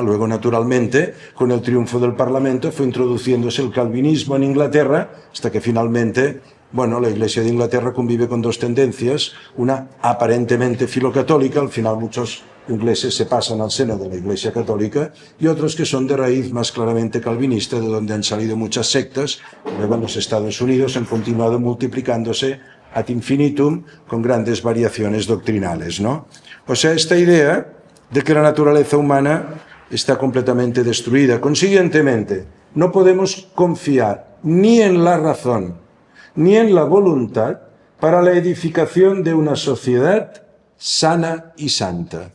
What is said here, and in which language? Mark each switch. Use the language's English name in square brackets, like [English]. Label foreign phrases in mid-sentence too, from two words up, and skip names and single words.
[Spanish] Luego, naturalmente, con el triunfo del Parlamento fue introduciéndose el calvinismo en Inglaterra, hasta que finalmente, la Iglesia de Inglaterra convive con dos tendencias, una aparentemente filocatólica, al final muchos ingleses se pasan al seno de la Iglesia católica, y otros que son de raíz más claramente calvinista, de donde han salido muchas sectas. Luego en los Estados Unidos han continuado multiplicándose [Latin] ad infinitum [Spanish] con grandes variaciones doctrinales, ¿no? O sea, esta idea de que la naturaleza humana está completamente destruida. Consiguientemente, no podemos confiar ni en la razón ni en la voluntad para la edificación de una sociedad sana y santa.